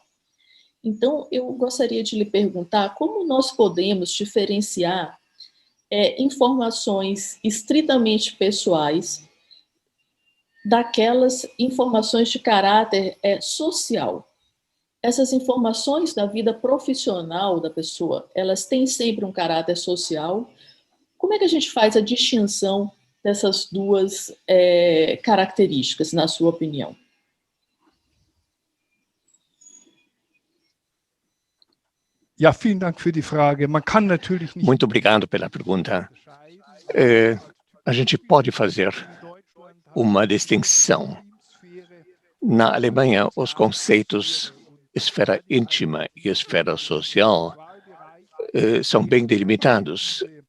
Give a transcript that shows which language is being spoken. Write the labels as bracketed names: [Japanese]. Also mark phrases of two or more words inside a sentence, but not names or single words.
[Portuguese] Então, eu gostaria de lhe perguntar como nós podemos diferenciar informações estritamente pessoais daquelas informações de caráter social. Essas informações da vida profissional da pessoa, elas têm sempre um caráter social. Como é que a gente faz a distinção dessas duas características, na sua opinião? [German] Ja, vielen Dank für die Frage. Man kann natürlich nicht... [Portuguese] Muito obrigado pela pergunta. A gente pode fazer uma distinção. Na Alemanha, os conceitos esfera íntima e esfera social são bem delimitados.